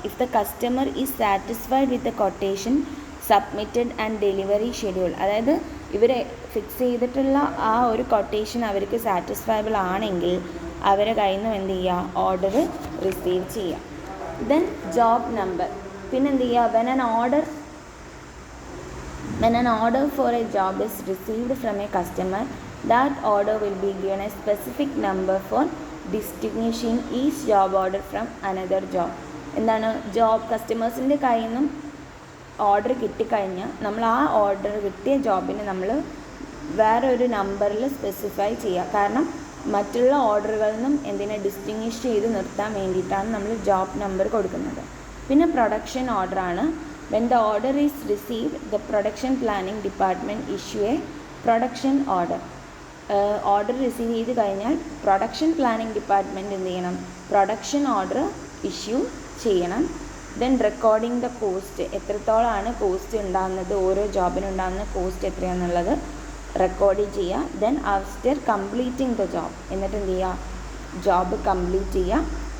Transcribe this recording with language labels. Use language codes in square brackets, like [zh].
[en] if the customer is satisfied with the quotation submitted and delivery schedule, [ml] അതായത് ഇവർ fix ചെയ്തിട്ടുള്ള ആ ഒരു കൊട്ടേഷൻ അവർക്ക് സാറ്റിസ്ഫൈബിൾ ആണെങ്കിൽ അവരെ കയ്യിൽ നിന്ന് എന്ത് ചെയ്യുക, ഓർഡർ റിസീവ് ചെയ്യുക. [en] Then job number. [ml] പിന്നെ എന്ത് ചെയ്യുക, [en] when an order for a job is received from a customer, that order will be given a specific number for distinguishing each job order from another job. [ml] എന്താണ്, job കസ്റ്റമേഴ്സിൻ്റെ കയ്യിൽ നിന്നും order കിട്ടിക്കഴിഞ്ഞാൽ നമ്മൾ ആ order കിട്ടിയ ജോബിന് നമ്മൾ വേറെ ഒരു നമ്പറിൽ സ്പെസിഫൈ ചെയ്യുക. കാരണം മറ്റുള്ള ഓർഡറുകളിൽ നിന്നും എന്തിനെ ഡിസ്റ്റിങ്വിഷ് ചെയ്ത് നിർത്താൻ വേണ്ടിയിട്ടാണ് നമ്മൾ ജോബ് നമ്പർ കൊടുക്കുന്നത്. പിന്നെ production ഓർഡറാണ്. [en] when the order is received, the production planning department issue a production order. [ml] Order receive ചെയ്ത് കഴിഞ്ഞാൽ പ്രൊഡക്ഷൻ പ്ലാനിങ് ഡിപ്പാർട്ട്മെൻറ്റ് എന്ത് ചെയ്യണം, പ്രൊഡക്ഷൻ ഓർഡർ ഇഷ്യൂ ചെയ്യണം. [en] then recording the cost, [ml] എത്രത്തോളമാണ് കോസ്റ്റ് ഉണ്ടാകുന്നത്, ഓരോ ജോബിനുണ്ടാകുന്ന കോസ്റ്റ് എത്രയാണെന്നുള്ളത് റെക്കോർഡ് ചെയ്യുക. [en] then after completing the job, [ml] എന്നിട്ട് എന്ത് ചെയ്യുക, ജോബ് കംപ്ലീറ്റ് ചെയ്യുക.